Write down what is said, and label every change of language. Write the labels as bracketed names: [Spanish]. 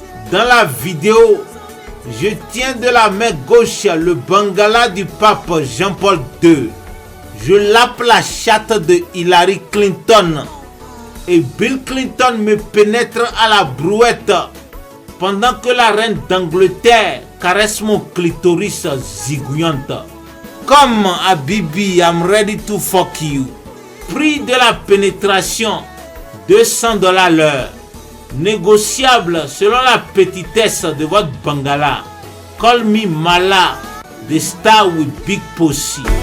[French] Dans la vidéo, je tiens de la main gauche le bangala du pape Jean-Paul II. Je lappe la chatte de Hillary Clinton. Et Bill Clinton me pénètre à la brouette pendant que la reine d'Angleterre caresse mon clitoris zigouillante. Comme [English] Habibi, I'm ready to fuck you. [French] Prix de la pénétration, $200 l'heure. Négociable selon la petitesse de votre bangala. [English] Call me Mala, the star with big pussy.